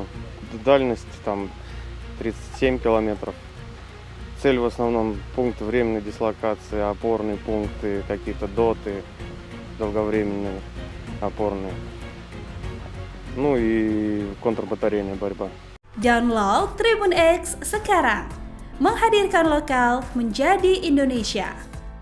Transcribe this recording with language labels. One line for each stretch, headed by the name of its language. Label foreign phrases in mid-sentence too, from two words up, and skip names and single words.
Russian: Дальность там 37 километров. Цель в основном пункт временной дислокации, опорные пункты, какие-то доты, долговременные опорные. Ну и контрбатарейная борьба.
Indonesian: Download Tribun X sekarang, menghadirkan lokal menjadi Indonesia.